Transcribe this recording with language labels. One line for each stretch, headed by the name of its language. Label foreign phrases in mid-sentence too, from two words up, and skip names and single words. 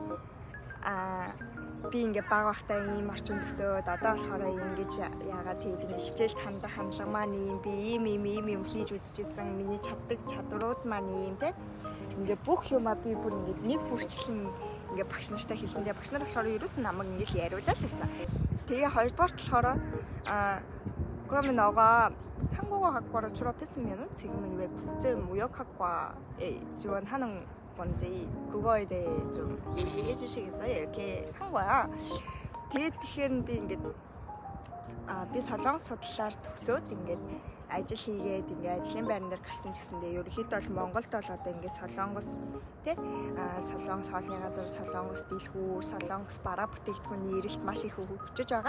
Mongolian: Би ингээ баг бахтай ийм орчин төсөөд одоо болохоор ингэж яагаад тэгээд ингээ хичээлд хандлага маань ийм би ийм хийж үзчихсэн миний чадварууд маань ийм те ингээ бүх юмаа би бүр ингээ нэг бүрчлэн ингээ багш нартай хэлсэндээ багш нар болохоор ерөөс нь намайг ингээ яриулаа л байсан. Тэгээ хоёрдугаарт болохоор
Korean: 그러면 너가 한국어학과를 졸업했으면 지금은 왜 국제무역학과에 지원하는 건지 그거에 대해 좀 얘기해 주시겠어요? 이렇게 한 거야.
Mongolian: Тэгээд тэгэхээр би солонгос судлаар төгсөөд ингээд ажил хийгээд ингээ ажлын байран дээр гарсан ч гэсэндээ ерөнхийдөө бол Монголд бол одоо ингээ Солонгос тий Солонгос хоолны газар, Солонгос дэлгүүр, Солонгос бараа бүтээгдэхүүний эрэлт маш их хөгжиж байгаа.